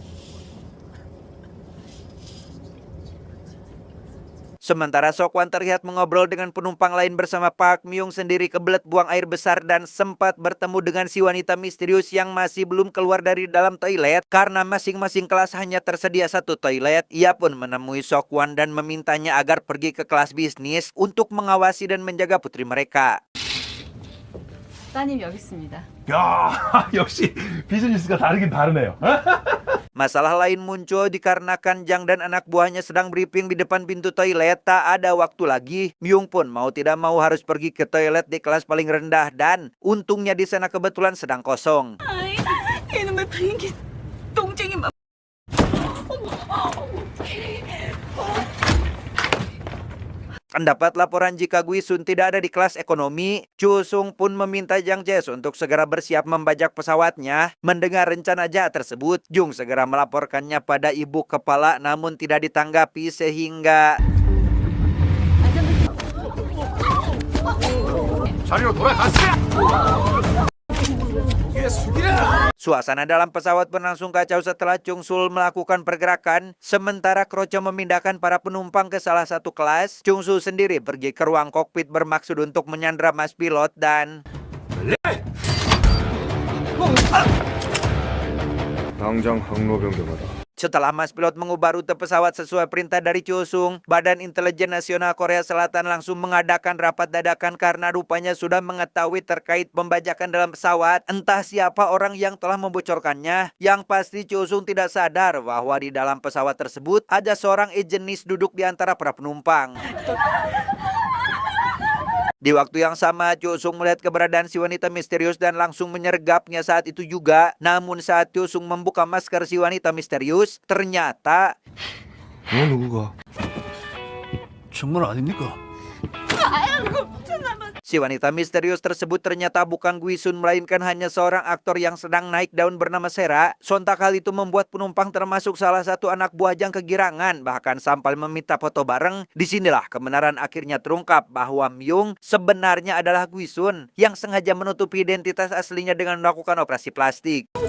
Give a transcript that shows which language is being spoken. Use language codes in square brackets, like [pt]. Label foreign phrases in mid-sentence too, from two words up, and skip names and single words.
[id] Sementara Sokwan terlihat mengobrol dengan penumpang lain bersama Park Myung sendiri kebelet buang air besar dan sempat bertemu dengan si wanita misterius yang masih belum keluar dari dalam toilet. Karena masing-masing kelas hanya tersedia satu toilet, ia pun menemui Sokwan dan memintanya agar pergi ke kelas bisnis untuk mengawasi dan menjaga putri mereka. [ko] 따님 여기 있습니다. 야, 역시 비즈니스가 다르긴 다르네요. [id] Masalah lain muncul dikarenakan Jang dan anak buahnya sedang briefing di depan pintu toilet. Tak ada waktu lagi, Myung pun mau tidak mau harus pergi ke toilet di kelas paling rendah dan untungnya di sana kebetulan sedang kosong. [ko] 아이, 이놈의 비행기 똥쟁이 막. [id] Mendapat laporan jika Gwi Sun tidak ada di kelas ekonomi, Cho Sung pun meminta Jang Jae untuk segera bersiap membajak pesawatnya. Mendengar rencana jahat tersebut, Jung segera melaporkannya pada ibu kepala namun tidak ditanggapi sehingga [ko] 자리로 돌아가세요. [id] suasana dalam pesawat berlangsung kacau setelah Chung Sul melakukan pergerakan. Sementara Kroco memindahkan para penumpang ke salah satu kelas, Chung Sul sendiri pergi ke ruang kokpit bermaksud untuk menyandra mas pilot dan [ko] 당장 항로 변경하라. [id] setelah mas pilot mengubah rute pesawat sesuai perintah dari Cho Sung, Badan Intelijen Nasional Korea Selatan langsung mengadakan rapat dadakan karena rupanya sudah mengetahui terkait pembajakan dalam pesawat. Entah siapa orang yang telah membocorkannya. Yang pasti Cho Sung tidak sadar bahwa di dalam pesawat tersebut ada seorang agenis duduk di antara para penumpang. Di waktu yang sama, Cho Sung melihat keberadaan si wanita misterius dan langsung menyergapnya saat itu juga. Namun saat Cho Sung membuka masker si wanita misterius, ternyata [ko] 너 누구가? 정말 아닙니까? [id] si wanita misterius tersebut ternyata bukan Gwi Sun, melainkan hanya seorang aktor yang sedang naik daun bernama Sera. Sontak hal itu membuat penumpang termasuk salah satu anak buah Jang kegirangan, bahkan sampai meminta foto bareng. Disinilah kebenaran akhirnya terungkap bahwa Myung sebenarnya adalah Gwi Sun yang sengaja menutupi identitas aslinya dengan melakukan operasi plastik.